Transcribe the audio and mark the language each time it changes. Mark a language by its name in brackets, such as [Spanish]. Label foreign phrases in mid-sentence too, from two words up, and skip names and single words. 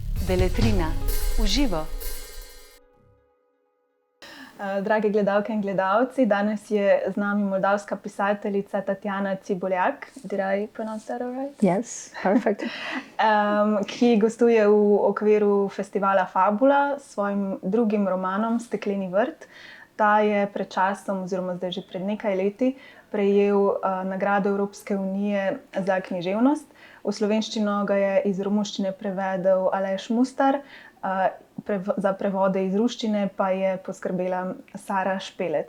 [Slovenian] Beletrina, v živo. Drage gledalke in gledalci, danes je z nami moldavska pisateljica Tatiane Țîbuleac. [English] Did I pronounce that all right? Yes, perfect. [Slovenian] Ki gostuje v okviru festivala Fabula s svojim drugim romanom Stekleni vrt. Ta je pred časom, oziroma zdaj že pred nekaj leti, prejel nagrado Evropske unije za književnost. V slovenščino ga je iz romuščine prevedel Aleš Mustar, za prevode iz ruščine pa je poskrbela Sara Špelec.